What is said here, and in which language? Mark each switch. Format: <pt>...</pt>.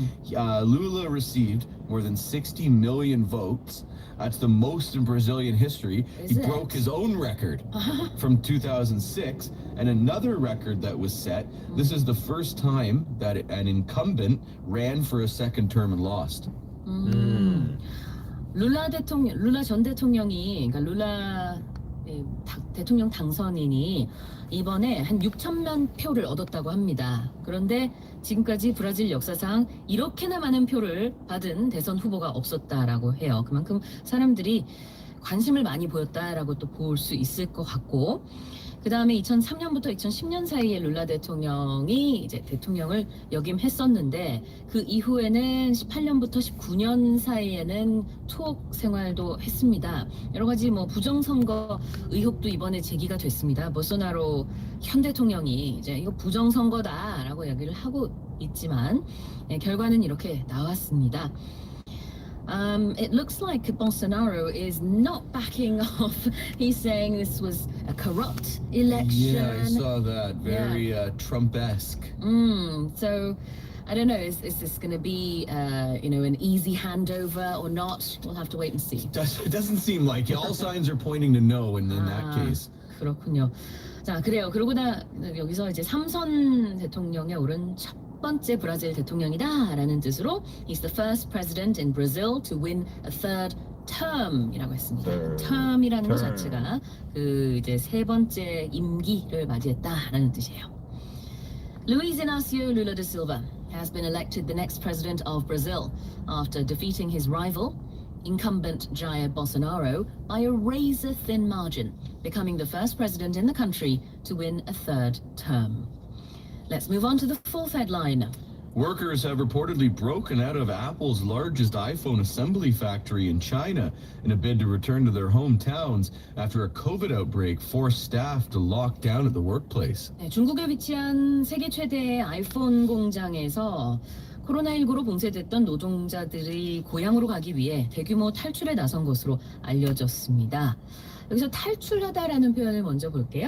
<en>Lula received more than 60 million votes. That's the most in Brazilian history. Is He it? broke his own record from 2006. And another record that was set, this is the first time that an incumbent ran for a second term and lost.</en> <ko>룰라 전 대통령이, 그러니까 룰라 대통령 당선인이 이번에 한 6천만 표를 얻었다고 합니다. 그런데 지금까지 브라질 역사상 이렇게나 많은 표를 받은 대선 후보가 없었다라고 해요. 그만큼 사람들이 관심을 많이 보였다라고 또 볼 수 있을 것 같고, 그 다음에 2003년부터 2010년 사이에 룰라 대통령이 이제 대통령을 역임했었는데 그 이후에는 18년부터 19년 사이에는 투옥 생활도 했습니다. 여러 가지 뭐 부정선거 의혹도 이번에 제기가 됐습니다. 볼소나로 현 대통령이 이제 이거 부정선거다라고 얘기를 하고 있지만 결과는 이렇게 나왔습니다.</ko> <en>It looks like Bolsonaro is not backing off. He's saying this was a corrupt election. Yeah, I saw that. Very Trump-esque. So I don't know. Is this going to be an easy handover or not? We'll have to wait and see. It doesn't seem like it. All signs are pointing to no in that case.</en> <ko>그렇군요. 자, 그래요. 그러고 여기서 이제 삼선 대통령에 오른 첫 번째 브라질 대통령이다라는 뜻으로</ko> <en>he's the first president in Brazil to win a third term</en> <ko>이라고 했습니다. term이라는 것 자체가 그 이제 세 번째 임기를 맞이했다라는 뜻이에요.</ko> <en>Luiz Inácio Lula da Silva has been elected the next president of Brazil after defeating his rival, incumbent Jair Bolsonaro, by a razor-thin margin, becoming the first president in the country to win a third term. Let's move on to the fourth headline. Workers have reportedly broken out of Apple's largest iPhone assembly factory in China in a bid to return to their hometowns after a COVID outbreak forced staff to lock down at the workplace.</en> <ko>중국에 위치한 세계 최대의 아이폰 공장에서 코로나19로 봉쇄됐던 노동자들이 고향으로 가기 위해 대규모 탈출에 나선 것으로 알려졌습니다. 여기서 탈출하다라는 표현을 먼저 볼게요.</ko>